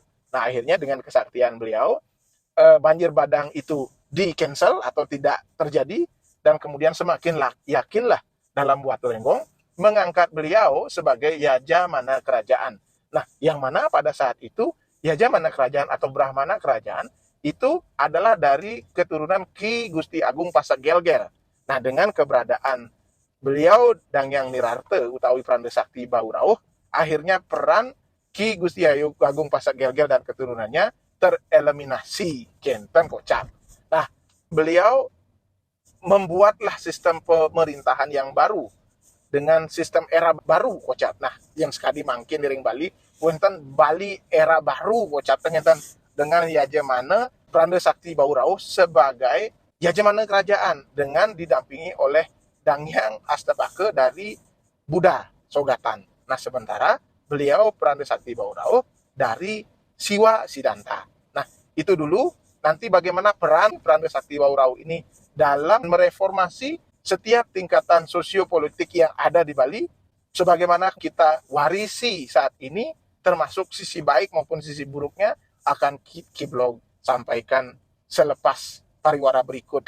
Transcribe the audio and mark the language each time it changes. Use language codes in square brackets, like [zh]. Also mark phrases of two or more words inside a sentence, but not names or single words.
[id] Nah, akhirnya dengan kesaktian beliau, banjir bandang itu di-cancel atau tidak terjadi, dan kemudian semakin yakinlah Dalam Batu Renggong mengangkat beliau sebagai Yajamana Kerajaan. Nah, yang mana pada saat itu Yajamana Kerajaan atau Brahmana Kerajaan itu adalah dari keturunan Ki Gusti Agung Pasak Gel-Gel. Nah, dengan keberadaan beliau Dangyang Nirata utawi Pranda Sakti Wau Rawuh, akhirnya peran Ki Gusti Agung Pasak Gel-Gel dan keturunannya tereliminasi [ban] kenten Kocap. [id] Nah, beliau membuatlah sistem pemerintahan yang baru dengan sistem era baru Kocap. Nah, yang sekali mangkin di Bali, wonten Bali era baru Kocap, dengan Yajamana Pranda Sakti Wau Rawuh sebagai Yajamana kerajaan dengan didampingi oleh Dangyang Astapake dari Buddha Sogatan. Nah, sementara beliau Pranda Sakti Wau Rawuh dari Siwa Siddhanta. Nah, itu dulu. Nanti bagaimana peran Pranda Sakti Wau Rawuh ini dalam mereformasi setiap tingkatan sosiopolitik yang ada di Bali, sebagaimana kita warisi saat ini, termasuk sisi baik maupun sisi buruknya, akan Kiblog sampaikan selepas pariwara berikut.